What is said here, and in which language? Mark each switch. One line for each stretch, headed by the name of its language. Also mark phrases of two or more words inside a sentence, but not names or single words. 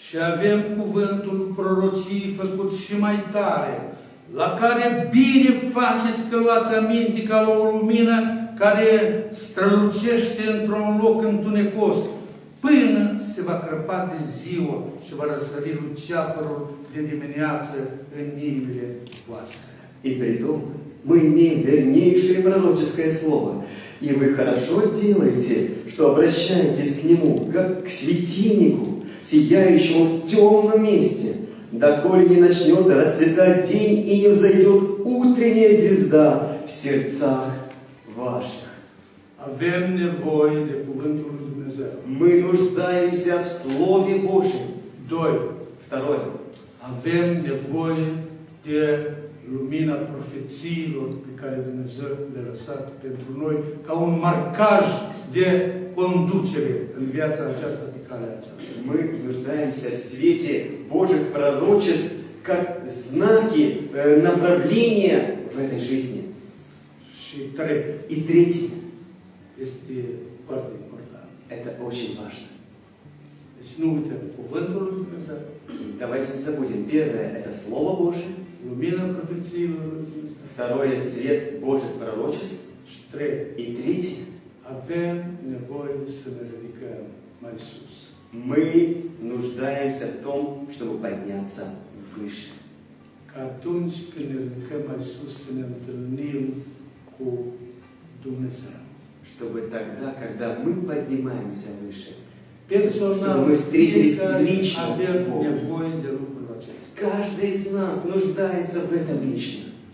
Romanian: Și avem cuvântul prorociei făcut și mai tare, la care bine faceți că luați aminte ca la o lumină care strălucește într-un loc întunecos, până se va crăpa de ziua și va răsări luceafărul de dimineață în inimile voastre.
Russian: И притом мы имеем вернейшее пророческое слово, и вы хорошо делаете, что обращаетесь к нему, как к светильнику, сияющему в темном месте, доколе не начнет расцветать день и не взойдет утренняя звезда в сердцах ваших.
Romanian: Avem nevoie de cuvântul lui Dumnezeu.
Russian: Мы нуждаемся в Слове Божьем.
Romanian: 2.
Russian: Второе.
Romanian: Avem nevoie de lumina profețiilor pe care Dumnezeu le-a lăsat pentru noi ca un marcaj de conducere în viața aceasta pe calea aceasta.
Russian: Мы нуждаемся в свете Божьих пророчеств как знаки направления в этой жизни.
Romanian: Și 3.
Russian: И третье.
Romanian: Este foarte important.
Russian: Это очень важно.
Romanian: Deci nu uităm cuvântul lui Dumnezeu.
Russian: Давайте не забудем. Первое – это Слово Божие.
Romanian: Lumina profețiilor lui Dumnezeu.
Russian: Второе – свет Божьих пророчеств.
Romanian: Și 3.
Russian: И третье –
Romanian: Avem nevoie să ne ridicăm mai sus.
Russian: мы нуждаемся в том, чтобы подняться выше.
Romanian: Că atunci când ne ridicăm mai sus să ne întâlnim cu Dumnezeu.
Russian: Чтобы тогда, когда мы поднимаемся выше,
Romanian: Personal,
Russian: чтобы мы встретились
Romanian: fiecare
Russian: лично с
Romanian: avem
Russian: Богом.
Romanian: nevoie de lucrul acesta.
Russian: Каждый из нас нуждается в этом лично.